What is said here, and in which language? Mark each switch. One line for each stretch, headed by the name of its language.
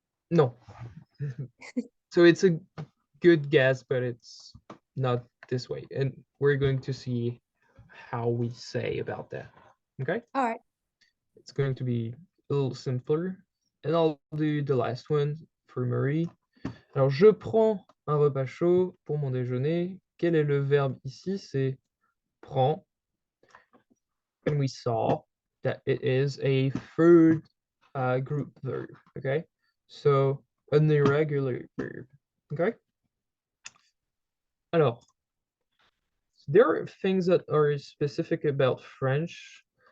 English: no. So it's a good guess, but it's not this way. And we're going to see how we say about that. Okay? All right. It's going to be a little simpler. And I'll do the last one for Marie.
French: Alors, je prends un repas chaud pour mon déjeuner. Quel est le verbe ici? C'est prend.
English: And we saw that it is a third group verb. Okay? So, an irregular verb. Okay? Alors, there are things that are specific about French.